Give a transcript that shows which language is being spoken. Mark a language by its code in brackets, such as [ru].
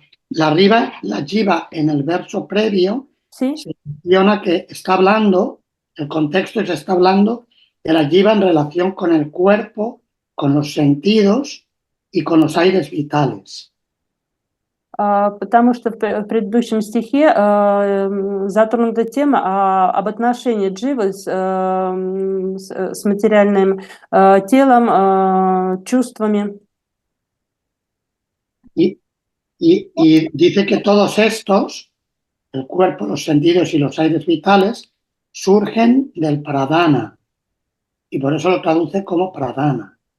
[es] La jiva en el verso previo, ¿sí? Se menciona que está hablando, el contexto se está hablando de la jiva en relación con el cuerpo, con los sentidos y con los aires vitales. [ru] Потому что в предыдущем стихе затронута тема об отношении дживы с материальным телом, чувствами. [es] Y dice que todos estos, el cuerpo, los sentidos y los aires vitales, surgen del pradana. Y por eso lo traduce como pradana.